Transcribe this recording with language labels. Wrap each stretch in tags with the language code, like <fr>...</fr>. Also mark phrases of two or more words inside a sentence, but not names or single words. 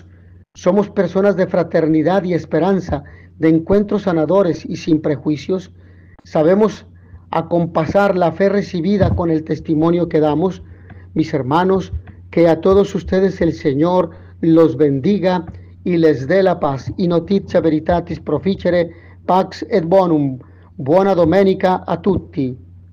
<es>¿Somos personas de fraternidad y esperanza, de encuentros sanadores y sin prejuicios? ¿Sabemos acompasar la fe recibida con el testimonio que damos? Mis hermanos, que a todos ustedes el Señor los bendiga y les dé la paz.</es> <la>Y notitia veritatis proficere, pax et bonum.</la> <it>Buona domenica a tutti.</it>